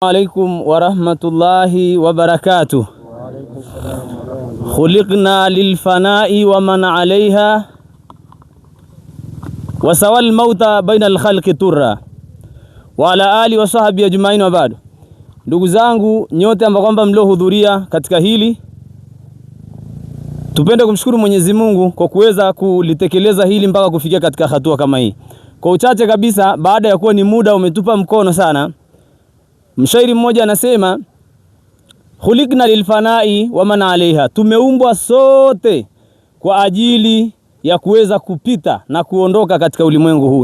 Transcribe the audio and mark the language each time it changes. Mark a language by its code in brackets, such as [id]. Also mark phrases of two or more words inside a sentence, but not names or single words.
[ar] عليكم ورحمة الله وبركاته. خلقنا للفناء ومن عليها وسوى الموت بين الخلق ترى وعلى آله وصحبه أجمعين وبعد. [sw] Ndugu zangu nyote ambao kwamba mliohudhuria katika hili, tupende kumshukuru Mwenyezi Mungu kwa kuweza kulitekeleza hili mpaka kufikia katika hatua kama hii. Kwa uchache kabisa, baada ya kuwa ni muda umetupa mkono sana, mshairi mmoja anasema [ar] خلقنا للفناء ومن عليها, [sw] tumeumbwa sote kwa ajili ya kuweza kupita na kuondoka katika ulimwengu huu.